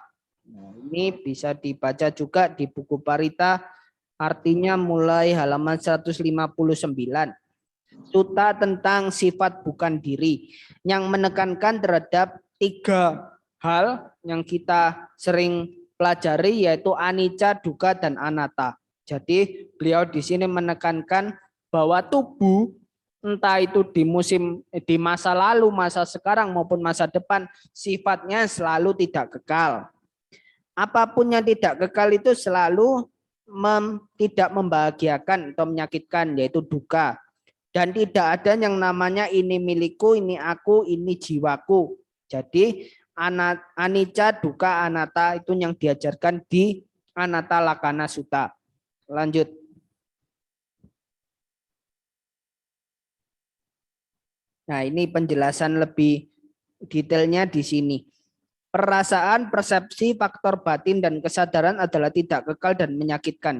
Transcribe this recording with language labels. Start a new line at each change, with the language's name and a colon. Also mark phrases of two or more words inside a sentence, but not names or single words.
Indonesian: Nah, ini bisa dibaca juga di buku Parita, artinya mulai halaman 159. Sutta tentang sifat bukan diri yang menekankan terhadap 3 hal yang kita sering pelajari yaitu
Pali: anicca, dukkha,
Indonesian: dan anatta. Jadi beliau di sini menekankan bahwa tubuh entah itu di masa lalu, masa sekarang maupun masa depan sifatnya selalu tidak kekal. Apapun yang tidak kekal itu selalu tidak membahagiakan atau menyakitkan, yaitu dukkha. Dan tidak ada yang namanya ini milikku, ini aku, ini jiwaku. Jadi
Pali: anicca, dukkha, anatta
Indonesian: itu yang diajarkan di Anatta Lakkhana Sutta. Lanjut. Nah, ini penjelasan lebih detailnya di sini. Perasaan, persepsi, faktor batin, dan kesadaran adalah tidak kekal dan menyakitkan.